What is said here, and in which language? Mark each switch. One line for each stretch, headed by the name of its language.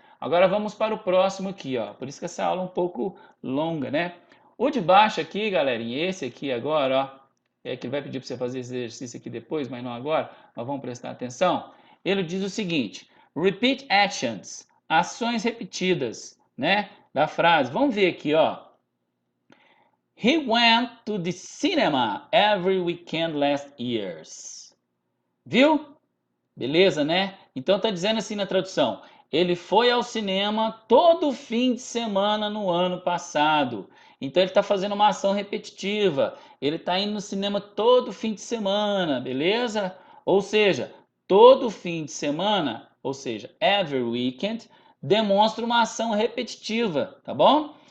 Portuguese: Agora vamos para o próximo aqui, ó. Por isso que essa aula é um pouco longa, né? O de baixo aqui, galerinha, esse aqui agora, ó, é que ele vai pedir para você fazer esse exercício aqui depois, mas não agora, mas vamos prestar atenção. Ele diz o seguinte:
English: repeat actions,
Portuguese: ações repetidas, né, da frase. Vamos ver aqui, ó.
English: He went to the cinema every weekend last year.
Portuguese: Viu? Beleza, né? Então tá dizendo assim na tradução: ele foi ao cinema todo fim de semana no ano passado. Então ele está fazendo uma ação repetitiva. Ele está indo no cinema todo fim de semana, beleza? Ou seja, todo fim de semana, ou seja,
English: every weekend,
Portuguese: demonstra uma ação repetitiva, tá bom?